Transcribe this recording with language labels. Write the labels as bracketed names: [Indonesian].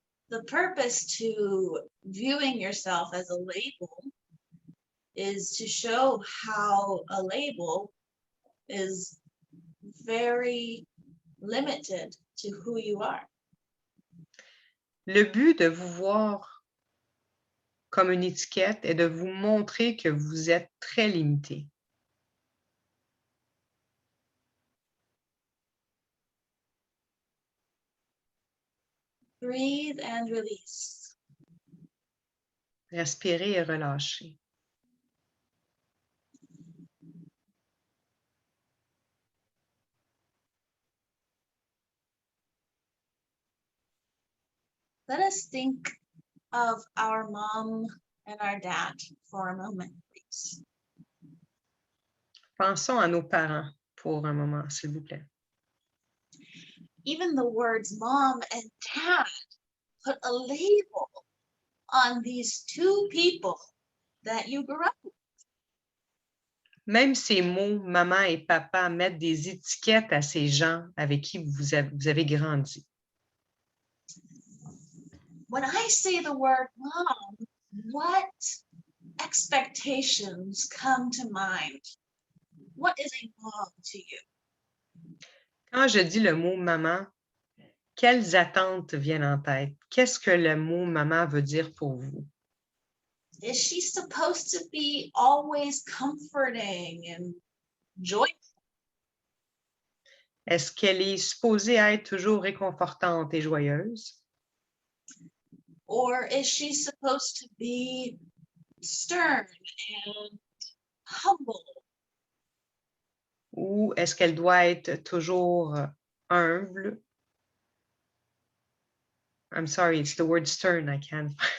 [English] The purpose to viewing yourself as a label is to show how a label is very limited to who you are. [French] Le but de vous voir comme une étiquette est de vous montrer que vous êtes très limité. [English] Breathe and release. [French] Respirez et relâchez. [English] Let us think of our mom and our dad for a moment, please. [French] Pensons à nos parents pour un moment, s'il vous plaît. [English] Even the words mom and dad put a label on these two people that you grew up with. [French] Même ces mots, maman et papa, mettent des étiquettes à ces gens avec qui vous avez grandi. [English] When I say the word mom, what expectations come to mind? What is a mom to you? [French] Quand je dis le mot maman, quelles attentes viennent en tête? Qu'est-ce que le mot maman veut dire pour vous? [English] Is she supposed to be always comforting and joyful? [French] Est-ce qu'elle est supposée être toujours réconfortante et joyeuse? [English] Or is she supposed to be stern and humble? [French] Ou est-ce qu'elle doit être toujours humble? [English] I'm sorry, it's the word stern, I can't.